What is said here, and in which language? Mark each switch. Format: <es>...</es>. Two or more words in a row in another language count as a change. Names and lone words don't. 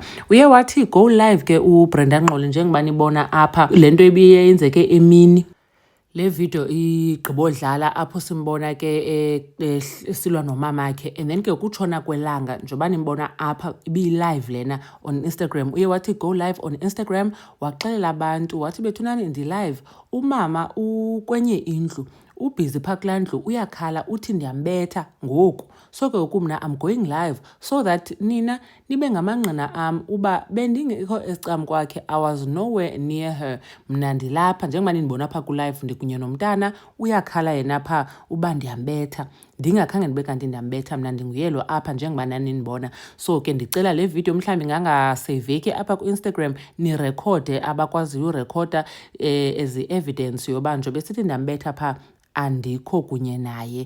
<xh>Uye wathi</xh> <en>go live</en> <xh>ke uBrenda Ngxoli njengoba nibona apha le nto ibiyenzeke emini. Le video igqibodlala apho simbona ke silwa nomamakhe,</xh> <en>and then</en> <xh>ke kutshona kwelanga njengoba nimbona apha ibi-live lena</xh> <en>on Instagram.</en> <xh>Uye wathi</xh> <en>go live on Instagram</en> <xh>waxelela abantu wathi bethunani ndi-live, umama ukwenye indlu ubhizi phaa kulaa ndlu uyakhala uthi ndiyambetha ngoku. So ke mna</xh> <en>I'm going live so that</en> <xh>nina nibe ngamangqina am uba bendingekho esicam kwakhe.</xh> <en>I was nowhere near her.</en> <xh>Mna ndilapha njengoba nindibona apha ku-live ndikunye nomntana uyakhala yena pha uba ndiyambetha. Ndingakhange ndibe kanti ndiyambetha, mna ndinguyelo apha njengoba nanindibona. So ke ndicela le video mhlawumbi ngangaseyiveki apha ku-Instagram nirekhode abakwaziyo urekhoda</xh> <en>as evidence</en> <xh>yoba njobe sithi ndiyambetha pha andikho kunye naye.</xh>